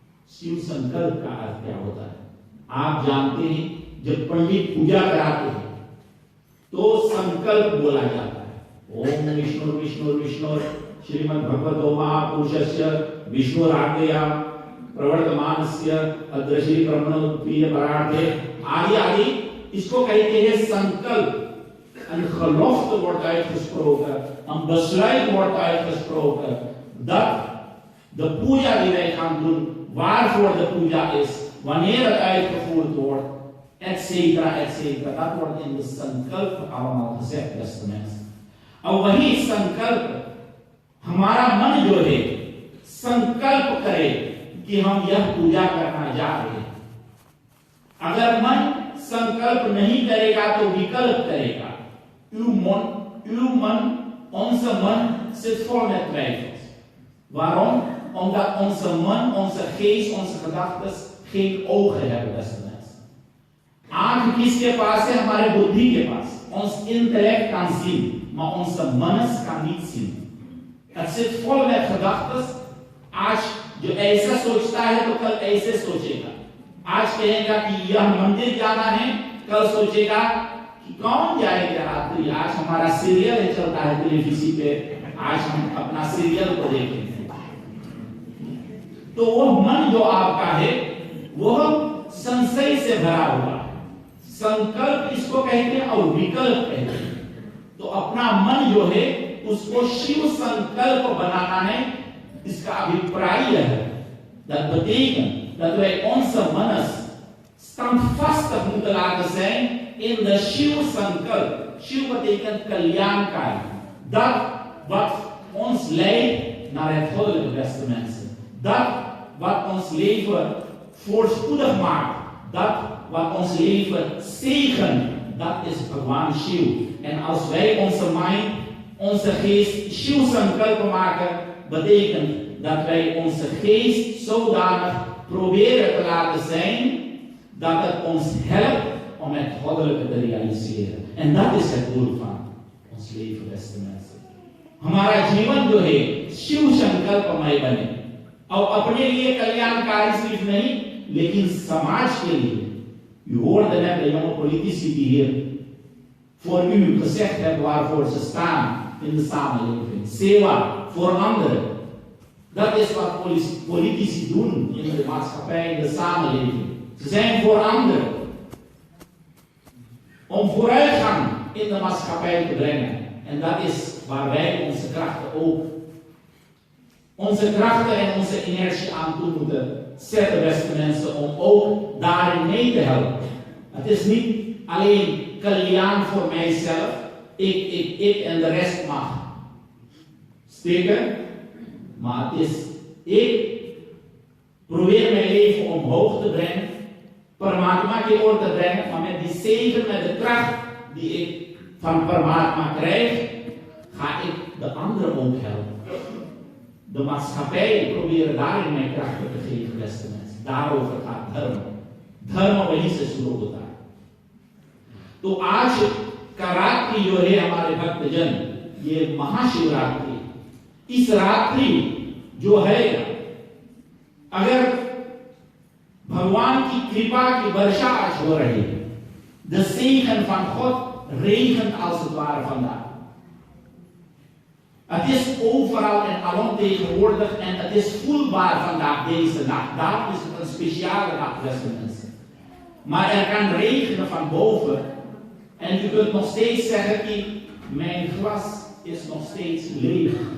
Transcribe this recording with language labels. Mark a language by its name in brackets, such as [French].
[Hindi] शिव संकल्प का अर्थ क्या होता है? आप जानते हैं, जब पंडित पूजा कराते हैं तो संकल्प बोला जाता है। [Sanskrit] ओम विष्णु विष्णु विष्णु श्रीमद् भगवतो महापुरुषस्य विष्णुराज्ञया प्रवर्तमानस्य अदृश्य ब्रह्मणोत्पीय परार्थे [Hindi] आदि आदि, इसको कहते हैं संकल्प. [Dutch] En gelofte wordt uitgesproken, een besluit wordt uitgesproken dat de puja die wij gaan doen, waarvoor de puja is, wanneer het uitgevoerd wordt, etcetera, etcetera. Dat wordt in de sankalp allemaal gezegd, beste mensen. [Hindi] और वही संकल्प हमारा मन जो है संकल्प करे कि हम यह पूजा करना जा रहे हैं. अगर मन संकल्प नहीं करेगा तो विकल्प करेगा. [Dutch] Uw man, onze man zit vol met twijfels. Waarom? Omdat onze man, onze geest, onze gedachten geen ogen hebben, beste mensen. [Hindi] आंख किसके पास है? हमारे बुद्धि के पास. [Dutch] Ons intellect kan zien, maar onze mannes kan niet zien. Het zit vol met gedachten. [Hindi] आज जो ऐसा सोचता है तो कल ऐसे सोचेगा. आज कहेगा कि यह मंदिर जाना है, कल सोचेगा कि कौन जाएगा रात्रि. आज हमारा सीरियल चलता है टेलीविजन पे, आज हम अपना सीरियल को देखेंगे. तो वो मन जो आपका है वह संशय से भरा हुआ है. संकल्प इसको कहते हैं और विकल्प कहते हैं. तो अपना मन जो है उसको शिव संकल्प बनाना है. इसका अभिप्राय है. [Dutch] Dat betekent dat wij onze mannes standvastig moeten laten zijn in de Shiv Sankalp. Shiv betekent kalyaankaar. Dat wat ons leidt naar het goddelijke, beste mensen. Dat wat ons leven voorspoedig maakt. Dat wat ons leven zegent. Dat is Bhagwan Shiv. En als wij onze mind, onze geest Shiv Sankalp maken, betekent dat wij onze geest zodanig proberen te laten zijn dat het ons helpt om het goddelijke te realiseren. En dat is het doel van ons leven, beste mensen. [Hindi] हमारा जीवन जो है शिव संकल्पमय बने और अपने लिए कल्याणकारी सिर्फ नहीं लेकिन समाज के लिए. [Dutch] U hoorde net de jonge politici die hier voor u gezegd hebben waarvoor ze staan in de samenleving. Sewa voor anderen. Dat is wat politici doen in de maatschappij, in de samenleving. Ze zijn voor anderen. Om vooruitgang in de maatschappij te brengen. En dat is waar wij onze krachten ook, onze krachten en onze energie aan toe moeten zetten, beste mensen, om ook daarin mee te helpen. Het is niet alleen kalyan voor mijzelf, ik en de rest mag steken. Maar het is, ik probeer mijn leven omhoog te brengen, Paramatma [Hindi] की ओर [Dutch] te brengen, maar met die zegen, met de kracht die ik van Paramatma krijg, ga ik de anderen ook helpen. De maatschappij proberen daarin mijn krachten te geven, beste mensen. Daarover gaat dharma. [Hindi] Dharma वहीं से शुरू होता है. तो आज का रात्रि जो है हमारे भक्तजन, ये महाशिवरात्रि, इस रात्रि जो है, अगर भगवान की कृपा की वर्षा आज हो रही है, [Dutch] de zegen van God regent als het ware vandaag. Het is overal en alomtegenwoordig en het is voelbaar vandaag deze nacht. Daarom is het een speciale nacht, beste mensen. Maar er kan regenen van boven en u kunt nog steeds zeggen, mijn glas is nog steeds leeg.